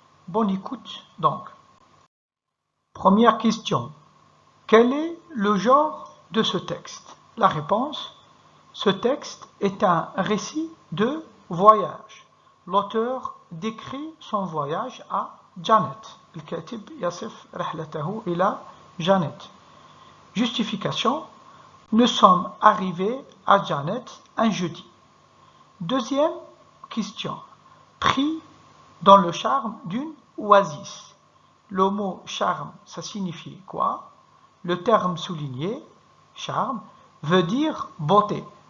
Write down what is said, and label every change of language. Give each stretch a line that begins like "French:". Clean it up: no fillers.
French: Bonne écoute donc. Première question. Quel est le genre de ce texte? La réponse: ce texte est un récit de voyage. L'auteur décrit son voyage à Janet.
Arabic: الكاتب يصف رحلته إلى Janet.
French: Justification: nous sommes arrivés à Janet un jeudi. Deuxième question. Pris dans le charme d'une oasis. Le mot charme, ça signifie quoi? Le terme souligné, charme, veut dire beauté.